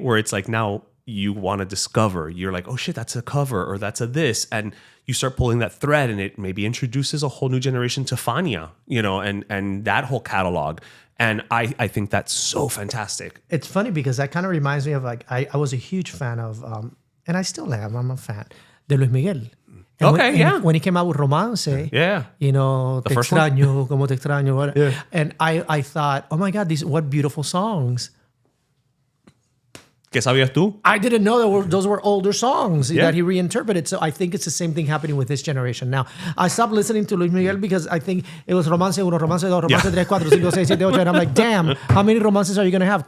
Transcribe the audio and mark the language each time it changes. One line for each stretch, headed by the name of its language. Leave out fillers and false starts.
English: Where it's like now you want to discover. You're like, oh shit, that's a cover or that's a this, and you start pulling that thread, and it maybe introduces a whole new generation to Fania, and that whole catalog. And I think that's so fantastic. It's funny because that kind of reminds me of like I was a huge fan of, and I still am. I'm a fan de Luis Miguel. And when he came out with Romance,
Spanish: Te extraño, como te extraño,
English: what? Yeah. And I thought, oh my God, what beautiful songs.
Spanish: ¿Qué sabías tú?
English: I didn't know those were older songs that he reinterpreted. So I think it's the same thing happening with this generation now. I stopped listening to Luis Miguel because I think it was Romance 1, Romance 2, Romance 3, 4, 5, 6, 7, 8. And I'm like, damn, how many romances are you going to have?